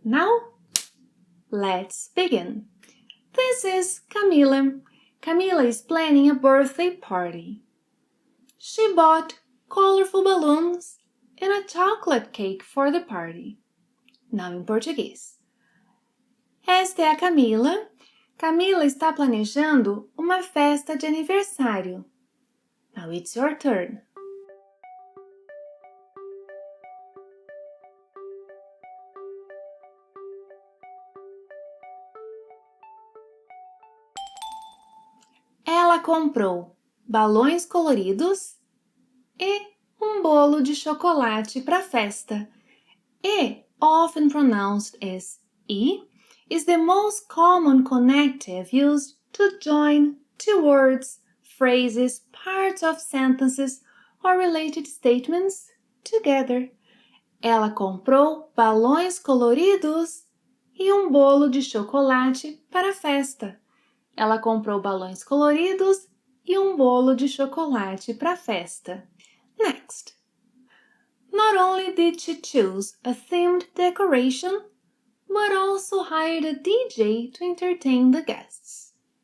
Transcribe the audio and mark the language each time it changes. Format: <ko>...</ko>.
<en>Now, let's begin. This is Camila. Camila is planning a birthday party. She bought colorful balloons and a chocolate cake for the party. Now in Português.</en> <pt>Esta é a Camila. Camila está planejando uma festa de aniversário.</pt> <en>Now it's your turn.</en> <pt>Ela comprou balões coloridos e bolo de chocolate para a festa.</pt> <en>E, often pronounced as E, is the most common connective used to join two words, phrases, parts of sentences, or related statements together.</en> <pt>Ela comprou balões coloridos e bolo de chocolate para a festa. Ela comprou balões coloridos e bolo de chocolate para a festa.</pt> <en>Next. Not only did she choose a themed decoration, but also hired a DJ to entertain the guests.</en>